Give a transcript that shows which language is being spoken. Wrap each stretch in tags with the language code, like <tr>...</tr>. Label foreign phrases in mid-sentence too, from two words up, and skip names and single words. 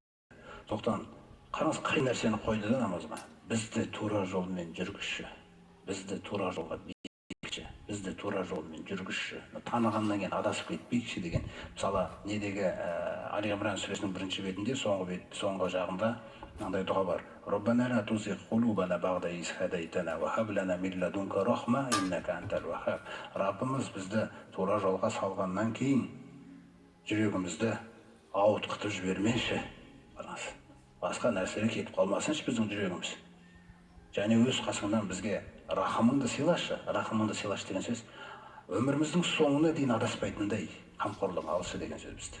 <kk>Сондықтан қараңыз, қай нәрсені қойды да намазға? Бізді тура жолмен жүргізші, бізді тура жолға бекітші. бізді тура жолмен жүргізші, танығаннан кейін адасып кетпейікші деген. Мысалы недегі Али Имран сүресінің 1-ші бетінде соңғы жағында мынандай дұға бар:</kk> <ar>ربنا لا تزغ قلوبنا بعد إذ هديتنا وهب لنا من لدنك رحمة إنك أنت الوهاب.</ar> <kk>Раббымыз бізді тура жолға салғаннан кейін жүрегімізді ауытқытып жібермеші. Басқа нәрселер кетіп қалмасыншы біздің жүрегіміз. Және өз қасыңнан бізге рахымыңды сыйлашы. Рахымыңды сыйлашы деген сөз өміріміздің соңына дейін адаспайтындай қамқорлығың алшы деген сөз бізді.</kk>